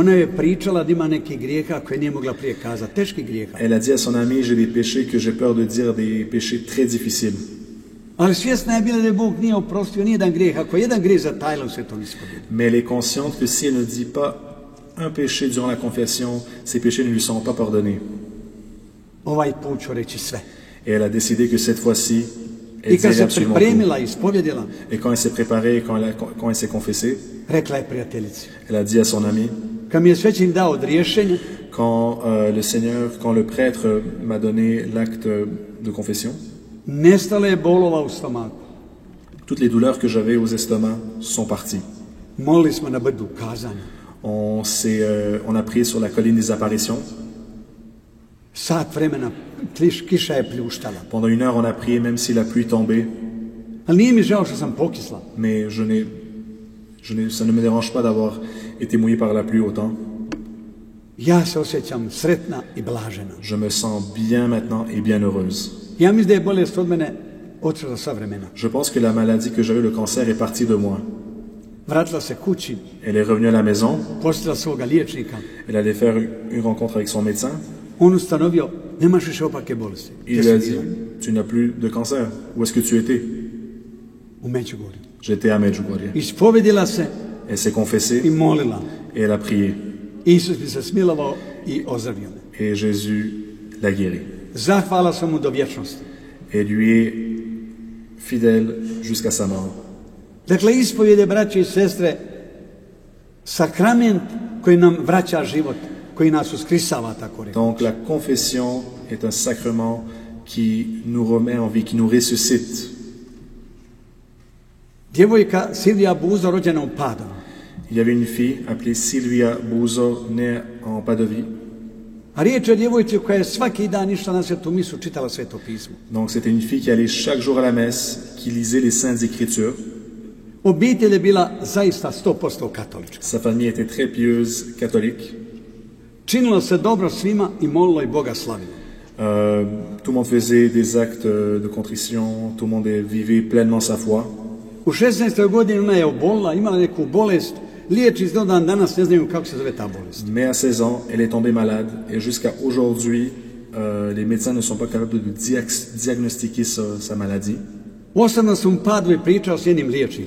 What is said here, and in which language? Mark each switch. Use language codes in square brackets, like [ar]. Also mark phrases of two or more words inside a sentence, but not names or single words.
[hr] Ona je pričala da ima nekih grijeha koje nije mogla prije kazati. Teških grijeha. [fr] Elle a dit à son amie, j'ai des péchés que j'ai peur de dire, des péchés très difficiles. [hr] Ali svjesna je bila da je Bog nije oprostio nijedan grijeh. Ako je jedan grijeh zatajila u svetom ispovjedu. [fr] Mais elle est consciente que si elle ne dit pas un péché durant la confession, ces péchés ne lui sont pas pardonnés. [hr] Ovaj put ću reći sve. [fr] Et elle a décidé que cette fois-ci, elle [hr] I kad [fr] dirait [hr] se [fr] absolument tout. [hr] pripremila i ispovjedila, [fr] Et quand elle s'est préparée, quand elle s'est confessée, [hr] rekla je prijateljici. [fr] elle a dit à son ami, [hr] Kad mi je svećenik dao odriješenje, [fr] quand le prêtre m'a donné l'acte de confession, [hr] nestala je bolova u stomaku. [fr] toutes les douleurs que j'avais aux estomacs sont parties. [hr] Molili smo na brdu kazanja. [fr] On a prié sur la colline des apparitions. [hr] Sat vremena kiša je pljuštala. [fr] Pendant 1 heure, on a prié même si la pluie tombait. [hr] Ali nije mi žao što sam pokisla. [fr] Mais ça ne me dérange pas d'avoir été mouillé par la pluie autant. [hr] Ja se osjećam sretna i blažena. [fr] Je me sens bien maintenant et bien heureuse. [hr] Ja mislim da je bolest od mene otišla sva vremena. [fr] Je pense que la maladie que j'avais, le cancer, est partie de moi. [hr] Vratila se kući, [fr] Elle est revenue à la maison. [hr] posjetila svoga liječnika. [fr] Elle allait faire une rencontre avec son médecin. [hr] On ustanovio, nemaš više opake bolesti. [fr] Il lui a dit, tu n'as plus de cancer. Où est-ce que tu étais? [hr] U Međugorju. [fr] J'étais à Medjugorje. [hr] Ispovedila se [fr] Elle s'est confessée [hr] i molila. [fr] et elle a prié. [hr] Isus mi se smilovao i ozdravio me. [fr] Et Jésus l'a guérie. [hr] Zahvala sam mu do vječnosti. [fr] Et lui est fidèle jusqu'à sa mort. [hr] Dakle, ispovjede, braće i sestre, sakrament koji nam vraća život, koji nas uskrisava, tako rekao. [fr] Donc la confession est un sacrement qui nous remet en vie, qui nous ressuscite. [hr] Djevojka Silvija Buzo, rođena u Padovu. [fr] Il y avait une fille appelée Silvia Buzo, née en Padovie. [hr] A riječ je o djevojci koja je svaki dan išla na svetu misu, čitala sveto pismo. [fr] Donc c'était une fille qui allait chaque jour à la messe, qui lisait les Saintes Écritures. [hr] Obitelj je bila zaista 100% katolička. [fr] Sa famille était très pieuse, catholique. [hr] Činilo se dobro svima i molilo i Boga slavilo. [fr] Tout le monde faisait des actes de contrition, tout le monde vivait pleinement sa foi. [hr] U 16. godini ona je obolila, imala neku bolest. Liječnici do dan danas ne znaju kako se zove ta bolest. [fr] Mais à 16 ans, elle est tombée malade et jusqu'à aujourd'hui, les médecins ne sont pas capables de diagnostiquer sa maladie. [hr] Osobno sam u Padovi pričao s jednim liječnikom.